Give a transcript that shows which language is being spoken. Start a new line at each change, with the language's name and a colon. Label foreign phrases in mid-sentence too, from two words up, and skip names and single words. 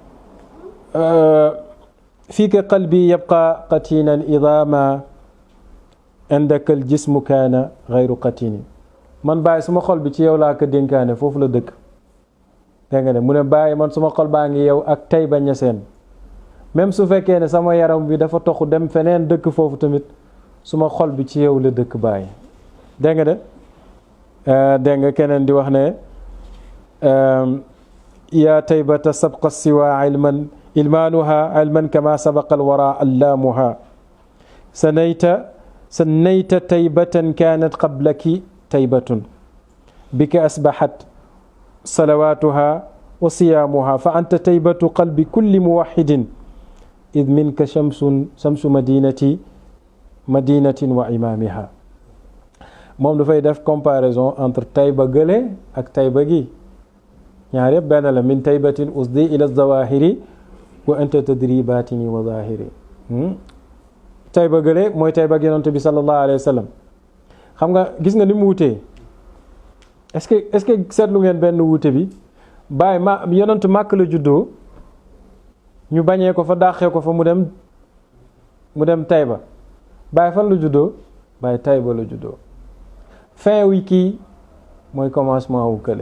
Arabic: في ك قلبي يبقى قاطنا إذ ما عندك الجسم كان غير قاطن
Wolof: man bàyyi suma xol bi ci yow laa ko dénkaane foofu la dëkk dégg nga ne mu ne bàyyi man suma xol baa ngi yow ak Tayba Ñaseen même su fekkee ne sama yaram bi dafa toxu dem feneen dëkk foofu tamit suma xol bi ci yow la dëkk bàyyi dégg nga de dégg nga keneen di wax ne
Arabic: يا طيبة سبقت سواك علامها علما كما سبق الورى علامها سنيت طيبة كانت قبلك طيبة بك أصبحت صلواتها وصيامها فأنت طيبة قلب كل موحد إذ منك شمس مدينة وإمامها.
Wolof: moom dafay def comparaison entre Tayba gële ak Tayba gi, ñaar yëpp benn la.
Arabic: من طيبة أسدي إلى ظواهري وأنت تدري باطني وظاهري.
Wolof: Tayba gële mooy Tayba ak yonent bi
Arabic: صلى الله عليه وسلم.
Wolof: xam nga gis nga ni mu wutee.
French: est-ce que
Wolof: seetlu ngeen benn wuute bi? Baay yonent Màkk la juddoo, ñu bañee ko fa, dàqee ko fa, mu dem Tayba. Baay fan la juddoo? Baay Tayba la juddoo. fin wi kii mooy commencement wu kële.